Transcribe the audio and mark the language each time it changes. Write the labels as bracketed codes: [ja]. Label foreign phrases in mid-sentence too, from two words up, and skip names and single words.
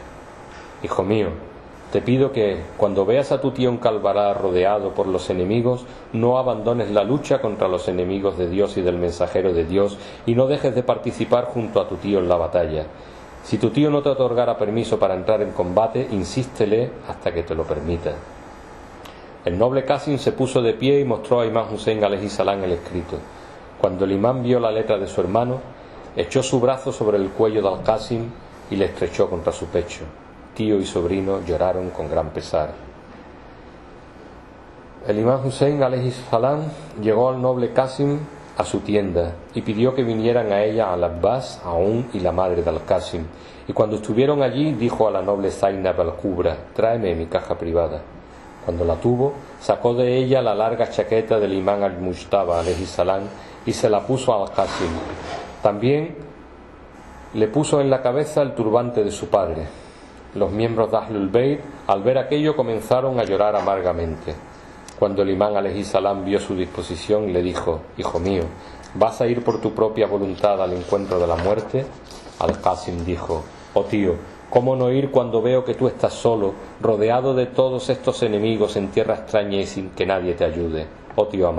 [es] Hijo mío, te pido que, cuando veas a tu tío en Kalbará rodeado por los enemigos, no abandones la lucha contra los enemigos de Dios y del mensajero de Dios y no dejes de participar junto a tu tío en la batalla. Si tu tío no te otorgara permiso para entrar en combate, insístele hasta que te lo permita. El noble Qasim se puso de pie y mostró a Imán Hussein [ar] عليه السلام [es] el escrito. Cuando el imán vio la letra de su hermano, echó su brazo sobre el cuello de al-Qasim y le estrechó contra su pecho. Tío y sobrino lloraron con gran pesar. El imán Hussein [ar] عليه السلام [es] llegó al noble Qasim a su tienda y pidió que vinieran a ella al-Abbas, Aun y la madre de al-Qasim. Y cuando estuvieron allí, dijo a la noble Zainab al-Kubra: tráeme mi caja privada. Cuando la tuvo, sacó de ella la larga chaqueta del imán al-Mujtaba [ar] عليه السلام [es] y se la puso a al-Qasim. También le puso en la cabeza el turbante de su padre. Los miembros de Ahlul Bayt, al ver aquello, comenzaron a llorar amargamente. Cuando el imán [ar] عليه السلام [es] vio su disposición, le dijo: hijo mío, ¿vas a ir por tu propia voluntad al encuentro de la muerte? Al-Qasim dijo: oh tío, ¿cómo no ir cuando veo que tú estás solo, rodeado de todos estos enemigos en tierra extraña y sin que nadie te ayude?